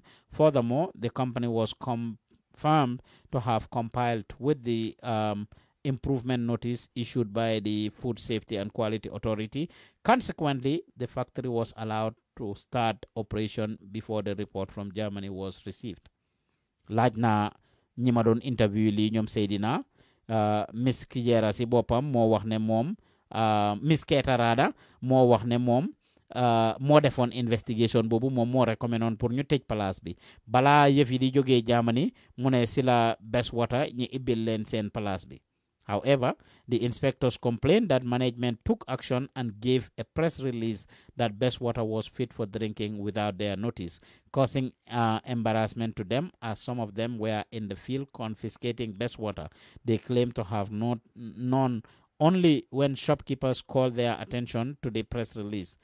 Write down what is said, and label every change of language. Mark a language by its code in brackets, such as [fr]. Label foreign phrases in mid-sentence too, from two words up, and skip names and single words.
[en] Furthermore, the company was confirmed to have complied with the improvement notice issued by the Food Safety and Quality Authority. Consequently, the factory was allowed to start operation before the report from Germany was received. [wo] Laaj na ñi ma doon interview li ñoom Seydina Miss Kijera si boppam moo wax ne moom Miss Ketarada moo wax ne moom moo defoon investigation boobu moom moo recommendé pour ñu tëj place bi balaa yëf yi di jógee Germany mu ne si la Best Water ñi ibbil leen seen place bi. [en] However, the inspectors complained that management took action and gave a press release that Best Water was fit for drinking without their notice, causing embarrassment to them as some of them were in the field confiscating Best Water. They claim to have not known only when shopkeepers called their attention to the press release.